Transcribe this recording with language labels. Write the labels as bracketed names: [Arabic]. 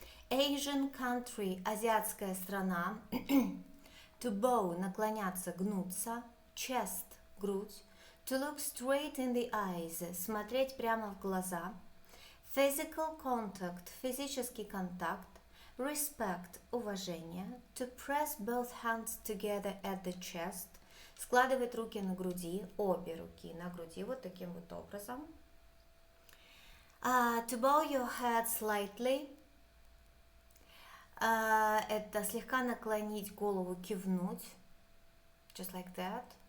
[English] Asian country, [Russian] азиатская страна. [English] To bow, [Russian] наклоняться, гнуться. [English] Chest, грудь. To look straight in the eyes, [Russian] смотреть прямо в глаза. [English] Physical contact, [Russian] физический контакт. [English] Respect, уважение. To press both hands together at the chest, [Russian] складывать руки на груди, обе руки на груди, вот таким вот образом. [English] To bow your head slightly, [Russian] это слегка наклонить голову, кивнуть, [English] just like that.